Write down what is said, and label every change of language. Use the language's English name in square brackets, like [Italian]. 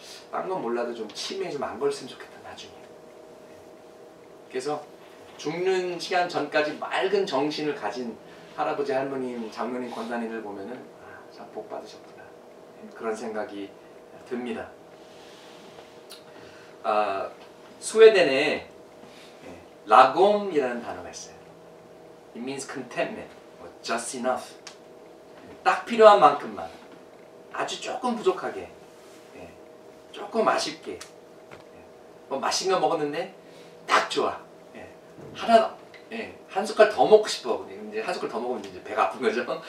[Korean] 딴 건 몰라도 좀 치매에 좀 안 걸렸으면 좋겠다, 나중에. 그래서 죽는 시간 전까지 맑은 정신을 가진 할아버지, 할머님, 장로님, 권사님들 보면은 참 복 받으셨구나, 그런 생각이 듭니다. 스웨덴에 라곰이라는 단어가 있어요. [English] It means contentment, just enough. [Korean] 딱 필요한 만큼만, 아주 조금 부족하게, 조금 아쉽게, 뭐 맛있는 거 먹었는데 딱 좋아. 하나, 한 숟갈 더 먹고 싶어. 이제 한 숟갈 더 먹으면 이제 배가 아픈 거죠.